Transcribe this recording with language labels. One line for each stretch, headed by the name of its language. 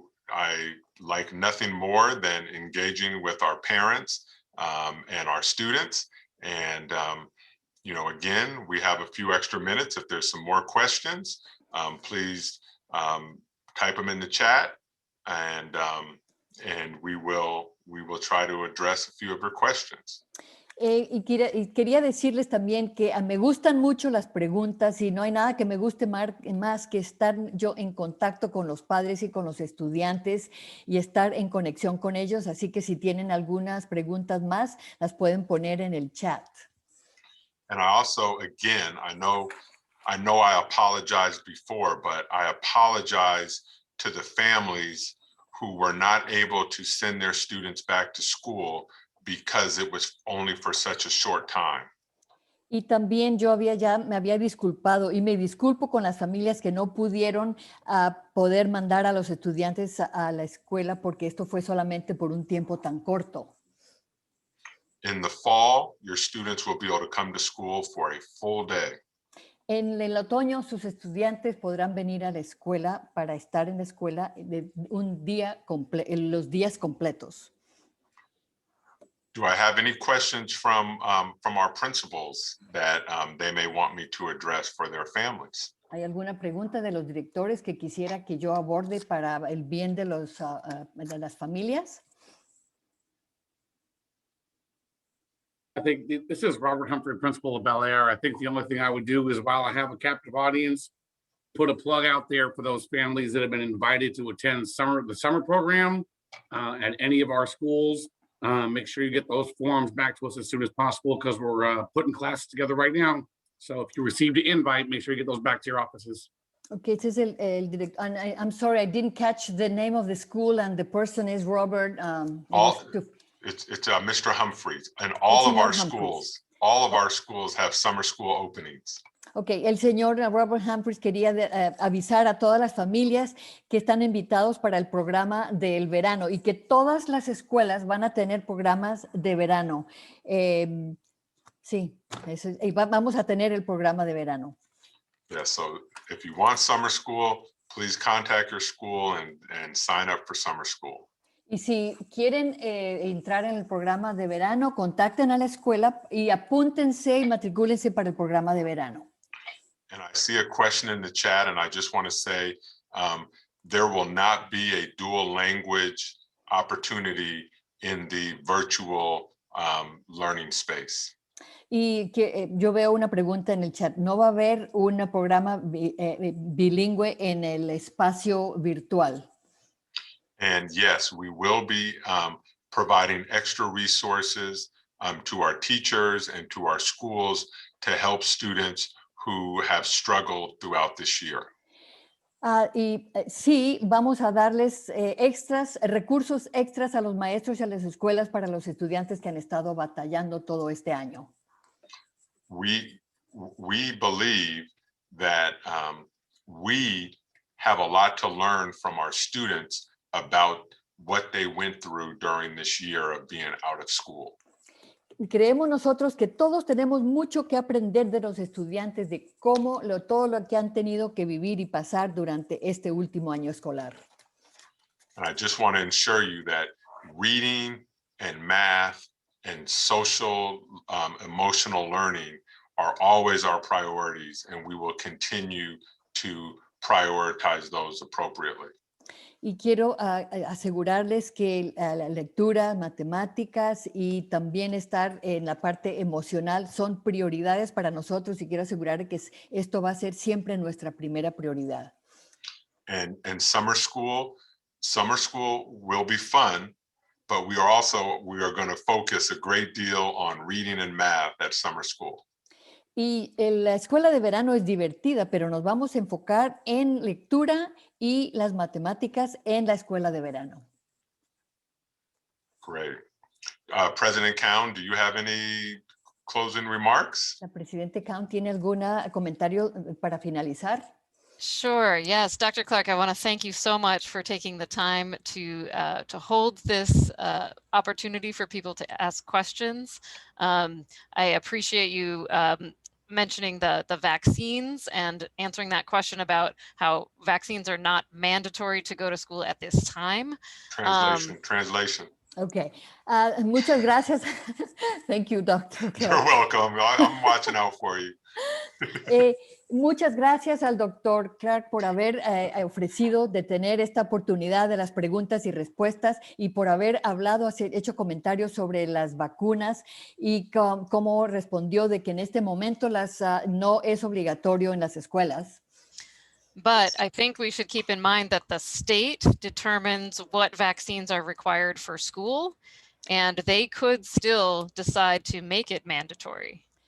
English: I like nothing more than engaging with our parents and our students. And, again, we have a few extra minutes. If there's some more questions, please type them in the chat, and we will try to address a few of your questions.
Spanish: Y quería decirles también que me gustan mucho las preguntas y no hay nada que me guste más que estar yo en contacto con los padres y con los estudiantes y estar en conexión con ellos. Así que si tienen algunas preguntas más, las pueden poner en el chat.
English: And I also, again, I know I apologized before, but I apologize to the families who were not able to send their students back to school because it was only for such a short time.
Spanish: Y también yo me había disculpado y me disculpo con las familias que no pudieron poder mandar a los estudiantes a la escuela porque esto fue solamente por un tiempo tan corto.
English: In the fall, your students will be able to come to school for a full day.
Spanish: En el otoño, sus estudiantes podrán venir a la escuela para estar en la escuela los días completos.
English: Do I have any questions from our principals that they may want me to address for their families?
Spanish: ¿Hay alguna pregunta de los directores que quisiera que yo aborde para el bien de de las familias?
English: I think this is Robert Humphrey, principal of Bel Air. I think the only thing I would do is, while I have a captive audience, put a plug out there for those families that have been invited to attend the summer program at any of our schools. Make sure you get those forms back to us as soon as possible, because we're putting classes together right now. So if you received an invite, make sure you get those back to your offices. Okay, this is
Spanish: el director.
English: I'm sorry, I didn't catch the name of the school, and the person is Robert. It's Mr. Humphreys, and all of our Humphreys. schools have summer school openings.
Spanish: Ok, el señor Robert Humphreys quería avisar a todas las familias que están invitados para el programa del verano y que todas las escuelas van a tener programas de verano. Sí, vamos a tener el programa de verano.
English: Yeah, so if you want summer school, please contact your school and sign up for summer school.
Spanish: Y si quieren entrar en el programa de verano, contacten a la escuela y apúntense y matricúlense para el programa de verano.
English: And I see a question in the chat, and I just want to say there will not be a dual language opportunity in the virtual learning space.
Spanish: Y que yo veo una pregunta en el chat. ¿No va a haber un programa bilingüe en el espacio virtual?
English: And yes, we will be providing extra resources to our teachers and to our schools to help students who have struggled throughout this year.
Spanish: Sí, vamos a darles recursos extras a los maestros y a las escuelas para los estudiantes que han estado batallando todo este año.
English: We believe that we have a lot to learn from our students about what they went through during this year of being out of school.
Spanish: Creemos nosotros que todos tenemos mucho que aprender de los estudiantes de todo lo que han tenido que vivir y pasar durante este último año escolar.
English: And I just want to ensure you that reading and math and social emotional learning are always our priorities, and we will continue to prioritize those appropriately.
Spanish: Y quiero asegurarles que la lectura, matemáticas y también estar en la parte emocional son prioridades para nosotros, y quiero asegurar que esto va a ser siempre nuestra primera prioridad.
English: And summer school will be fun, but we are going to focus a great deal on reading and math at summer school.
Spanish: Y la escuela de verano es divertida, pero nos vamos a enfocar en lectura y las matemáticas en la escuela de verano.
English: Great. President Cowan, do you have any closing remarks?
Spanish: ¿La Presidente Cowan tiene algún comentario para finalizar?
English: Sure. Yes, Dr. Clark, I want to thank you so much for taking the time to hold this opportunity for people to ask questions. I appreciate you mentioning the vaccines and answering that question about how vaccines are not mandatory to go to school at this time. Translation. Okay.
Spanish: Muchas gracias.
English: Thank you, Dr. Clark. You're welcome. I'm watching out for you.
Spanish: Muchas gracias al doctor Clark por haber ofrecido de tener esta oportunidad de las preguntas y respuestas y por haber hablado, hecho comentarios sobre las vacunas y cómo respondió de que en este momento no es obligatorio en las escuelas.
English: But I think we should keep in mind that the state determines what vaccines are required for school, and they could still decide to make it mandatory.